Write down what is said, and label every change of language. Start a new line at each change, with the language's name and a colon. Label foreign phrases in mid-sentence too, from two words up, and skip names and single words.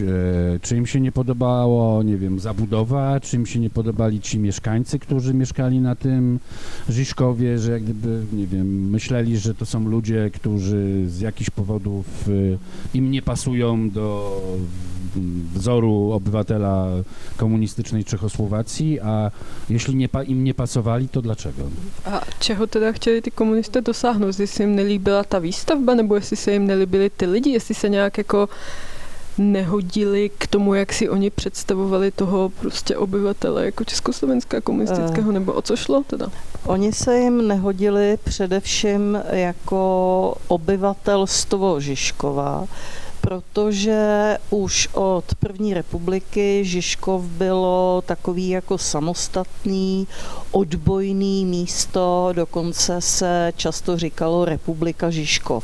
Polish: Czy im się nie podobało, nie wiem, zabudowa, czy im się nie podobali ci mieszkańcy, którzy mieszkali na tym Žižkovie, że jak gdyby, nie wiem, myśleli, że to są ludzie, którzy z jakichś powodów im nie pasują do wzoru obywatela komunistycznej Czechosłowacji, a jeśli im nie pasowali, to dlaczego?
Czech: A čeho teda chtěli ty komunisté dosáhnout? Jestli jim nelíbila ta výstavba, nebo jestli se jim nelíbili ty lidi, jestli se nějak jako nehodili k tomu, jak si oni představovali toho prostě obyvatele jako československá komunistického, nebo o co šlo teda? Oni se jim nehodili především jako obyvatelstvo Žižkova, protože už od první republiky Žižkov bylo takový jako samostatný, odbojný místo, dokonce se často říkalo Republika Žižkov.